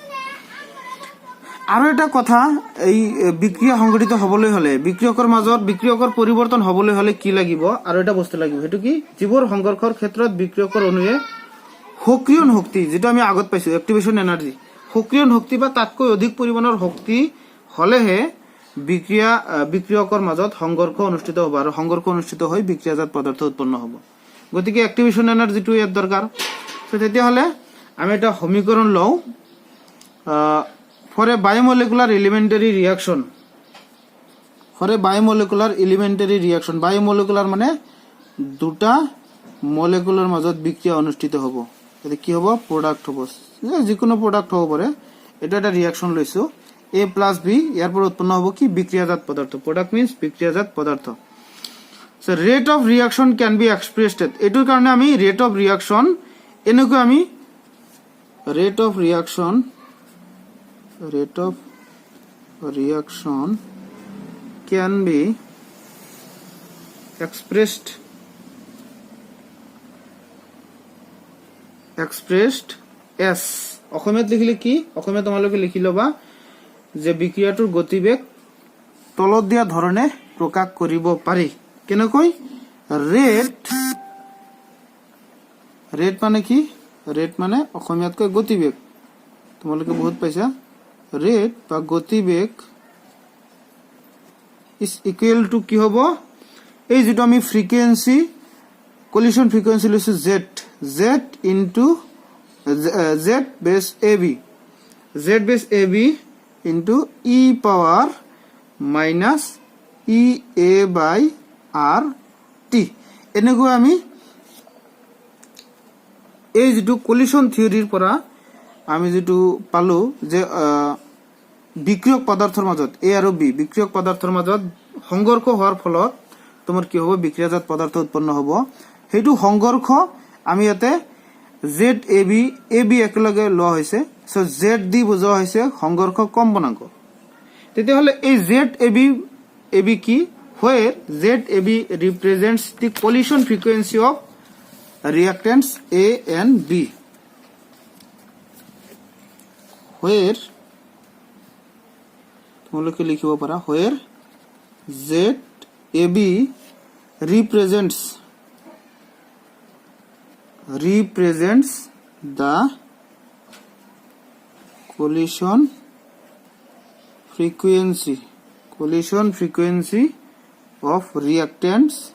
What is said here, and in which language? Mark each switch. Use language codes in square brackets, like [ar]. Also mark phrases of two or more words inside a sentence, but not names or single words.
[as] আৰু এটা কথা, এই বিক্রিয়া সংঘটিত হবলৈ হলে বিক্রিয়কৰ মাজত বিক্রিয়কৰ পৰিৱৰ্তন হবলৈ হলে কি লাগিব, আৰু এটা বস্তু লাগিব, সেইটো কি যিবোৰ সংঘৰ্ষৰ ক্ষেত্ৰত বিক্রিয়কৰ অণুৱে সক্রিয়ণ শক্তি যেটা আমি আগত পাইছো [en] activation energy, [as] সক্রিয়ণ শক্তি বা তাতকৈ অধিক পৰিমাণৰ শক্তি হলেহে বিক্রিয়কৰ মাজত সংঘৰ্ষ অনুষ্ঠিত হ'ব আৰু সংঘৰ্ষ অনুষ্ঠিত হৈ বিক্রিয়াজাত পদাৰ্থ উৎপন্ন হ'ব। গতিকে [en] activation energyটো [as] ইয়াত দৰকাৰ। তেতিয়াহ'লে আমি এটা সমীকৰণ লওঁ [en] for a biomolecular elementary reaction. [as] বায়োমলিকুলাৰ মানে দুটা মলিকুলাৰ মাজত বিক্রিয়া অনুষ্ঠিত হ'ব। এতে কি হ'ব, প্ৰডাক্ট হ'ব, যিকোনো প্ৰডাক্ট হ'ব পাৰে। এটা এটা ৰিয়াকশন লৈছো [en] A plus B, [as] ইয়াৰ পৰা উৎপন্ন হ'ব কি বিক্রিয়াজাত পদাৰ্থ। [en] product means [as] বিক্রিয়াজাত পদাৰ্থ। [en] so rate of reaction can be expressed, [as] এটোৰ কাৰণে আমি [en] rate of reaction [as] এনেকৈ আমি [en] rate of reaction can be expressed as, [as] অসমীয়াত লিখিলে কি, অসমীয়া তোমালোকে লিখি লবা যে বিক্রিয়াটোৰ গতিবেগ তলত দিয়া ধৰণে প্ৰকাশ কৰিব পাৰি। কেনেকৈ ৰেট মানে কি ৰেট মানে অসমীয়াতকৈ গতিবেগ তোমালোকে বহুত পাইছা ৰেট বা গতিবেগ [en] is equal to [as] কি হ'ব এই যেটো আমি [en] frequency collision frequency [as] লৈছো [en] z into z base ab into e power minus e a by r t [as] এনেকৈ আমি এই যেটো কলিশন থিওরিৰ পৰা আমি যেটো পালো যে বিক্রিয়ক পদাৰ্থৰ মাজত a আৰু b বিক্রিয়ক পদাৰ্থৰ মাজত সংঘৰ্ষ হোৱাৰ ফলত তোমাৰ কি হ'ব বিক্রিয়াজাত পদাৰ্থ উৎপন্ন হ'ব হেতু সংঘৰ্ষ আমি ইয়াতে ZAB একেলগে লোৱা হৈছে সো ZD বুজোৱা হৈছে সংঘৰ্ষ কম্পনাঙ্ক তেতিয়াহলে এই ZAB কি [en] where ZAB represents the collision frequency of reactants A and B where [as] তোমালোকে লিখিব পাৰা where [en] ZAB represents the collision frequency of reactants